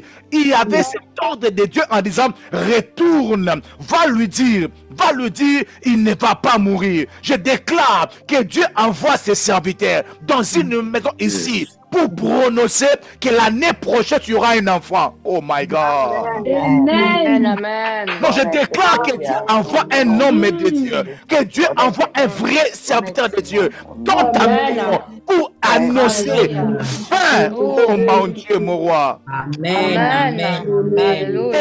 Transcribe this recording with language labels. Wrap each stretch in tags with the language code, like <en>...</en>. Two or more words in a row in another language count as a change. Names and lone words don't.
<fr>Il y avait cet ordre de Dieu en disant, retourne, va lui dire, il ne va pas mourir. Je déclare que Dieu envoie ses serviteurs dans une maison ici pour prononcer que l'année prochaine tu auras un enfant.</fr> <en>Oh my God.</en> <fr>Amen. Amen. Donc je déclare que Dieu envoie un homme de Dieu, que Dieu envoie un vrai serviteur de Dieu dans ta maison pour annoncer Alléluia. fin. Oh mon Dieu, mon roi. Amen. Alléluia.</fr>